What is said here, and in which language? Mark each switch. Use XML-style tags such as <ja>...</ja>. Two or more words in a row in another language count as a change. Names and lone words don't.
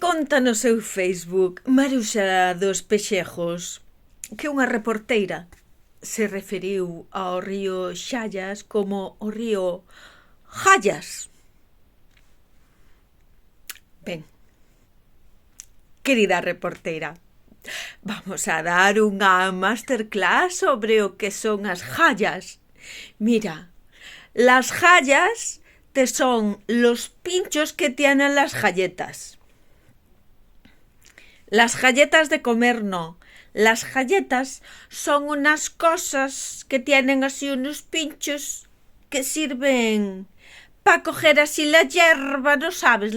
<gl>Conta no seu Facebook Maruxa dos Pexejos que unha reporteira se referiu ao río Xallas como o río Jallas. Ben, querida reporteira, vamos a dar unha masterclass sobre o que son as jallas.</gl> <es>Mira, las jallas te son los pinchos que tienen las galletas. Las galletas de comer no. Las galletas son unas cosas que tienen así unos pinchos que sirven para coger así la hierba, ¿no sabes?</es>